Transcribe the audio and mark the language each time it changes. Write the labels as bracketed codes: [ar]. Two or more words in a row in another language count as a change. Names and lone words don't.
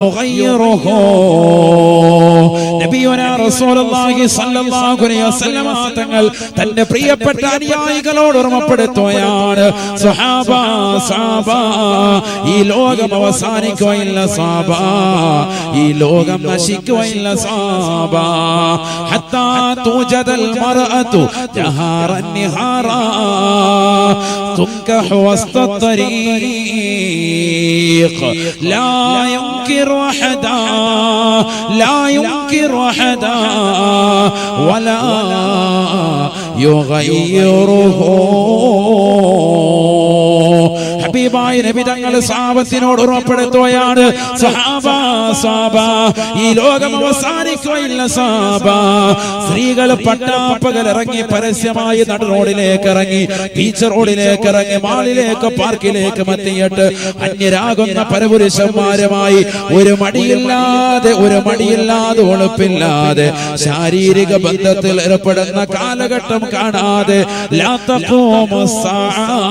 [ml] غيره നബിയുനാ റസൂലുള്ളാഹി [ar] صلى الله عليه وسلم [ml] തങ്ങൾ തന്റെ പ്രിയപ്പെട്ട അനുയായികളോട് ഓർമ്മപ്പെടുത്തുകയാണ്, സ്വഹാബ ഈ ലോകം അവസാനിക്കുകയില്ല സ്വഹാബ, ഈ ലോകം നശിക്കുകയില്ല സ്വഹാബ, [ar] حتى توجد المرأة جهارا نهارا تنكح وسط الطريق لا ينكر أحدا لا ينكر أحدا ولا يغيره. [ml] ഹബീബായ നബി തങ്ങൾ സ്വഹാബത്തിനോട് ഓർമ്മപ്പെടുത്തുകയാണ്, സ്വഹാബ ഈ ലോകം അവസാനിക്കുകയില്ല സ്വഹാബ. സ്ത്രീകൾ പട്ടാപ്പകൽ ഇറങ്ങി പരസ്യമായി നട റോഡിലേക്ക് ഇറങ്ങി, ബീച്ച് റോഡിലേക്ക് ഇറങ്ങി, മാളിലേക്ക് പാർക്കിലേക്ക് എത്തിയിട്ട് അന്യരാകുന്ന പരപുരുഷന്മാരുമായി ഒരു മടിയില്ലാതെ ഒളിപ്പില്ലാതെ ശാരീരിക ബന്ധത്തിൽ ഏർപ്പെടുന്ന കാലഘട്ടം കാണാതെ [ar] لا تقوم الساعة,